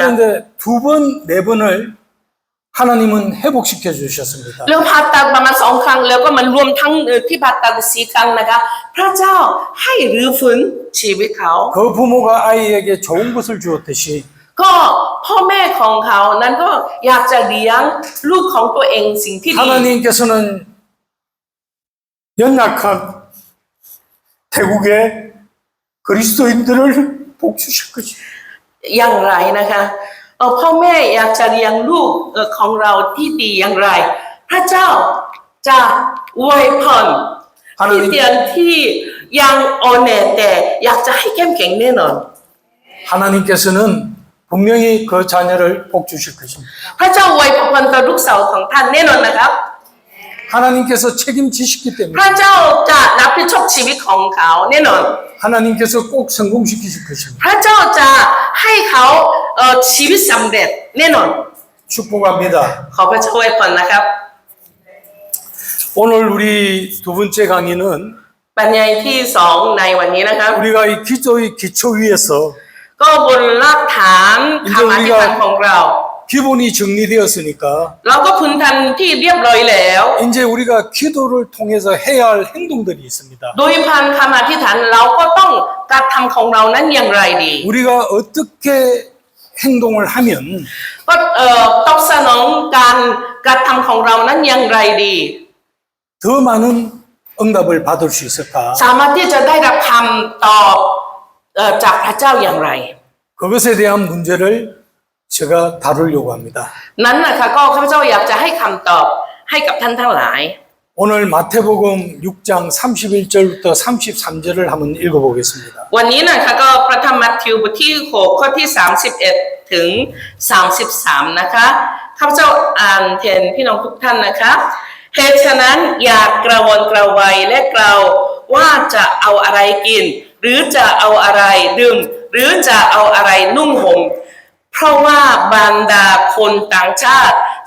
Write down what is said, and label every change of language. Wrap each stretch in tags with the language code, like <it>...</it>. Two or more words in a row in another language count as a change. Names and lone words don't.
<ko>그런데 2번, 4번을 하나님은 회복시켜 주셨습니다.</ko> <th>แล้วผ่าตัดประมาณ2 ครั้งแล้วก็มันรวมทั้งที่ผ่าตัด4 ครั้งนะคะพระเจ้าให้รื้อฟื้นชีวิตเขา</th> <ko>그 부모가 아이에게 좋은 것을 주었듯이</ko> <th>ก็พ่อแม่ของเขานั้นก็อยากจะเลี้ยงลูกของตัวเองสิ่งที่ดี</th> <ko>하나님께서는 연약한 태국의 그리스도인들을 복 주실 것입니다.</ko> <th>อย่างไรนะคะพ่อแม่อยากจะเลี้ยงลูกของเราที่ดีอย่างไร พระเจ้าจะอวยพรคริสเตียนที่ยังอ่อนแอแต่อยากจะให้เข้มแข็งแน่นอน</th> <ko>하나님께서는 분명히 그 자녀를 복 주실 것입니다.</ko> <th>พระเจ้าอวยพรต่อลูกสาวของท่านแน่นอนนะครับ</th> <ko>하나님께서 책임지시기</ko> <th>พ</th> <ko>때문에</ko> <th>ระเจ้าจะรับผิดชอบชีวิตของเขาแน่นอน</th> <ko>하나님께서 꼭 성공시키실 것입니다.</ko> <th>พระเจ้าจะให้เขาชีวิตสำเร็จแน่นอน</th> <ko>축복합니다.</ko> <th>ขอพระเจ้าอวยพรนะครับ</th> <ko>오늘 우리 두 번째 강의는</ko> <th>บรรยายที่2ในวันนี้นะครับ</th> <ko>우리가 이 기도의 기초 위에서</ko> <th>ก็บนรากฐานคำอธิษฐานของเรา</th> <ko>기본이 정리되었으니까</ko> <th>เราก็พื้นฐานที่เรียบร้อยแล้ว</th> <ko>이제 우리가 기도를 통해서 해야 할 행동들이 있습니다.</ko> <th>โดยผ่านคำอธิษฐานเราก็ต้องการทำของเรานั้นอย่างไรดี</th> <ko>우리가 어떻게 행동을 하면</ko> <th>ก็ตอบสนองการทำของเรานั้นอย่างไรดี</th> <ko>더 많은 응답을 받을 수 있을까?</ko> <th>สามารถที่จะได้รับคำตอบจากพระเจ้าอย่างไร</th> <ko>그것에 대한 문제를 제가 다루려고 합니다.</ko> <th>นั้นนะคะก็ข้าพเจ้าอยากจะให้คำตอบให้กับท่านทั้งหลาย</th> <ko>오늘 마태복음 6장 31절부터 33절을 한번 읽어보겠습니다.</ko> <th>วันนี้นะคะก็พระธรรมมัทธิวบทที่6ข้อที่31ถึง33นะคะข้าพเจ้าอ่านแทนพี่น้องทุกท่านนะคะเหตุฉะนั้นอย่ากระวนกระวายและกล่าวว่า จะเอาอะไรกินหรือจะเอาอะไรดื่มหรือจะเอาอะไรนุ่งห่มเพราะว่าบรรดาคนต่างชาติแส</th>